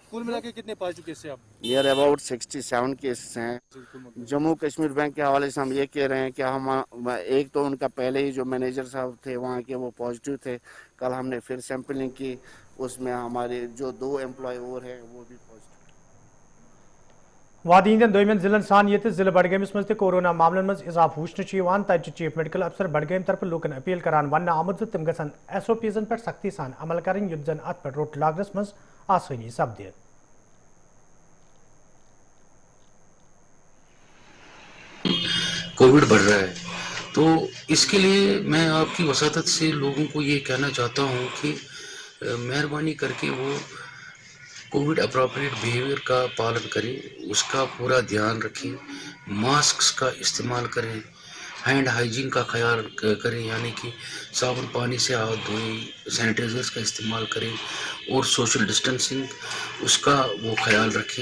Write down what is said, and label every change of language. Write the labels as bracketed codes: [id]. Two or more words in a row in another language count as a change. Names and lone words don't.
[hi] कुल मिला के कितने पॉजिटिव केस हैं आप? [en] near about 67 cases हैं। [hi] जम्मू कश्मीर बैंक के हवाले से हम ये कह रहे हैं कि हम एक तो उनका पहले ही जो मैनेजर साहब थे वहाँ के वो पॉजिटिव थे, कल हमने फिर सैंपलिंग की, उसमें हमारे जो 2 एम्प्लॉय और हैं वो भी पॉजिटिव। [ks] वादी हंदन दोयमन जिलन सान ये जिले बडगमस मज कोरोना मामलन मज इजाफ वुचन तज [en] chief medical officer [ks] बडगम तरफ लूकन अपील करान वन आमुत तिम गसन SOPs पे सख्ती सान अमल करें युद्ध जन अत पे रोट लागनस मज आसानी सपदे। [hi] कोविड बढ़ रहा है तो इसके लिए मैं आपकी वसातत से लोगों को ये कहना चाहता हूँ कि मेहरबानी करके वो [en] covid appropriate behaviour [hi] का पालन करें, उसका पूरा ध्यान रखें, मास्क का इस्तेमाल करें, [en] hand hygiene [hi] का ख्याल करें, यानी कि साबुन पानी से हाथ धोएं, सैनिटाइजर्स का इस्तेमाल करें और [en] social distancing [hi] उसका वो ख्याल रखें।